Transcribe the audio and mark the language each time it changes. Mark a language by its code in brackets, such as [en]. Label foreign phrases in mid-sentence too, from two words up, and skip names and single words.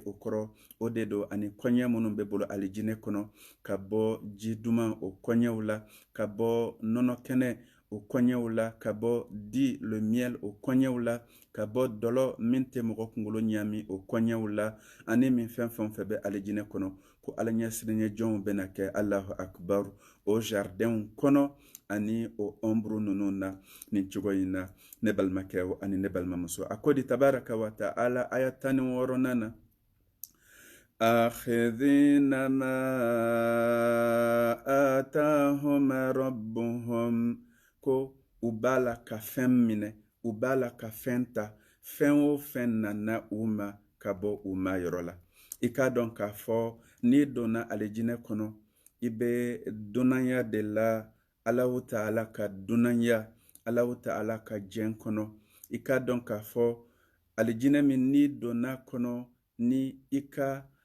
[bm] o kɔrɔ o de don ani kɔɲɛ minnu bɛ bolo alijinɛ kɔnɔ ka bɔ ji duman o kɔɲɛw la ka bɔ nɔnɔ kɛnɛ o kɔɲɛw la ka bɔ di [fr] le miel [bm] o kɔɲɛw la ka bɔ dɔlɔ min tɛ mɔgɔ kunkolo ɲami o kɔɲɛw la ani min fɛn fɛn fɛ bɛ alijinɛ kɔnɔ ko ala ɲɛsirinɲɛ jɔnw bɛna kɛ [ar] الله أكبر [bm] o jardinw kɔnɔ ani o ombre ninnu na nin cogo in na ne balimakɛ ani ne balimamuso a ko di [ar] تبارك وتعالى [bm] aya 16 na [ar] آخذين ما آتاهم ربهم [bm] ko u b'a la ka fɛn minɛ u b'a la ka fɛn ta fɛn o fɛn nana u ma ka bɔ u ma yɔrɔ la i k'a dɔn k'a fɔ n'i donna alijinɛ kɔnɔ i bɛ dunanya de la [ar] الله تعالى [bm] ka dunanya [ar] الله تعالى [bm] ka jɛn kɔnɔ i k'a dɔn k'a fɔ alijinɛ min n'i donna kɔnɔ ni i ka